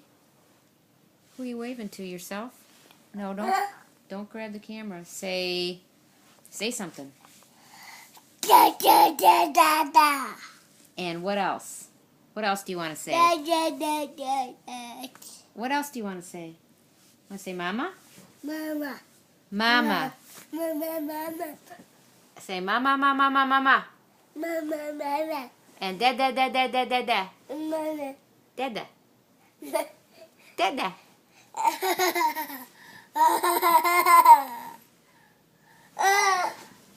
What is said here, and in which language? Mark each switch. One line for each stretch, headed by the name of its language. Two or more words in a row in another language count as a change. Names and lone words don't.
English: Who are you waving to? Yourself? No, don't grab the camera. Say something. Da, da, da, da, da. And what else? What else do you want to say? Da, da, da, da, da. What else do you want to say? Want to say mama? Mama. Mama. Mama, mama. Say mama, mama, mama, mama. Mama, mama. And dada, dada, dada, dada. Mama. Dada. Dada. Ah.